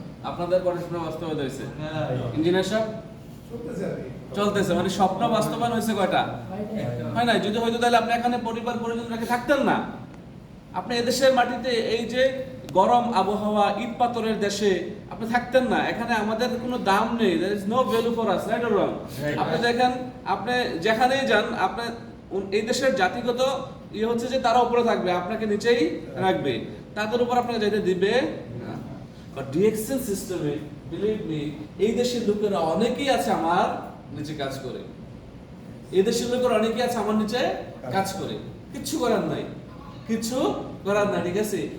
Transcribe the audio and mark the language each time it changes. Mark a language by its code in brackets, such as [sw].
[bn] আপনাদের কটা স্বপ্ন বাস্তবায়িত হয়েছে? ইঞ্জিনিয়ার সাহেব চলতেছে, মানে স্বপ্ন বাস্তবায়ন হয়েছে কয়টা? হয় না? যদি হয়তো তাহলে আপনি এখানে পরিবার পরিজন রেখে থাকতেন না। আপনি এদেশের মাটিতে এই যে গরম আবহাওয়া, ইট পাথরের দেশে আপনি থাকতেন না। এখানে আমাদের কোনো দাম নেই, [en] there is no value for us, right or wrong? [bn] আপনি দেখেন, আপনি যেখানেই যান, আপনি এই দেশের জাতিগত হচ্ছে যে তারা উপরে থাকবে, আপনাকে নিচেই রাখবে, তাদের উপর আপনাকে যেতে দিবে না। বাট ডিএক্সএন সিস্টেমে [en] believe me, [bn] এই দেশের লোকেরা অনেকেই আছে আমার নিচে কাজ করে, এই দেশের লোকেরা অনেকেই আছে আমার নিচে কাজ করে, কিচ্ছু করার নাই, কিছু করার না, ঠিক আছে?